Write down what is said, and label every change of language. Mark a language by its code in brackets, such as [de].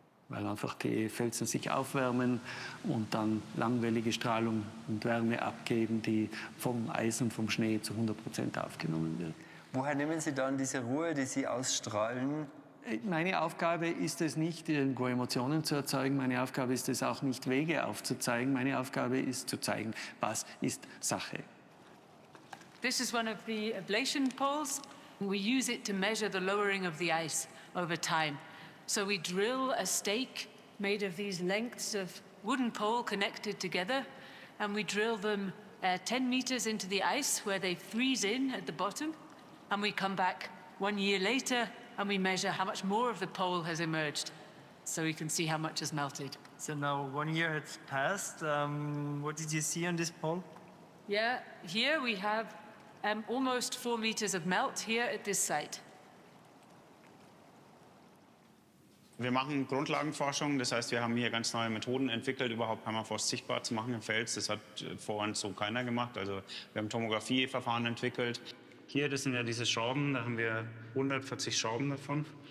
[de] Weil einfach die Felsen sich aufwärmen und dann langwellige Strahlung und Wärme abgeben, die vom Eis und vom Schnee zu 100% aufgenommen wird. Woher nehmen Sie dann diese Ruhe, die Sie ausstrahlen? Meine Aufgabe ist es nicht, irgendwo Emotionen zu erzeugen. Meine Aufgabe ist es auch nicht, Wege aufzuzeigen. Meine Aufgabe ist zu zeigen, was ist Sache. [en] This is one of the ablation poles. We use it to measure the lowering of the ice over time. So we drill a stake made of these lengths of wooden pole connected together, and we drill them 10 meters into the ice where they freeze in at the bottom, and we come back 1 year later and we measure how much more of the pole has emerged, so we can see how much has melted. So now 1 year has passed. What did you see on this pole? Yeah, here we have almost 4 meters of melt here at this site. [de] Wir machen Grundlagenforschung, das heißt, wir haben hier ganz neue Methoden entwickelt, überhaupt Permafrost sichtbar zu machen im Fels. Das hat vor uns so keiner gemacht. Also wir haben Tomographieverfahren entwickelt. Hier, das sind ja diese Schrauben, da haben wir 140 Schrauben davon.